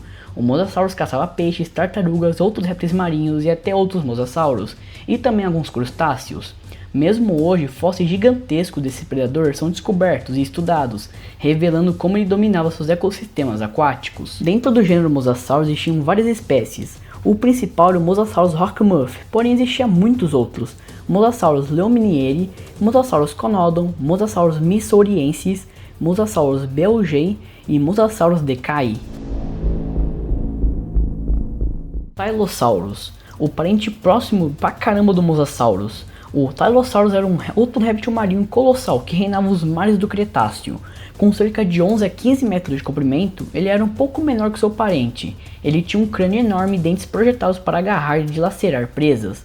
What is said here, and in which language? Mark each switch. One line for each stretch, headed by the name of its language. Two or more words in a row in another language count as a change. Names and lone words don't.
Portuguese: O Mosasaurus caçava peixes, tartarugas, outros répteis marinhos e até outros mosassauros, e também alguns crustáceos. Mesmo hoje, fósseis gigantescos desse predador são descobertos e estudados, revelando como ele dominava seus ecossistemas aquáticos. Dentro do gênero Mosasaurus existiam várias espécies. O principal era o Mosasaurus rockmuff, porém existiam muitos outros. Mosasaurus leominieri, Mosasaurus conodon, Mosasaurus missouriensis, Mosasaurus belgei e Mosasaurus decai. Tylosaurus, o parente próximo pra caramba do Mosasaurus. O Tylosaurus era um outro réptil marinho colossal que reinava os mares do Cretáceo. Com cerca de 11 a 15 metros de comprimento, ele era um pouco menor que seu parente. Ele tinha um crânio enorme e dentes projetados para agarrar e dilacerar presas.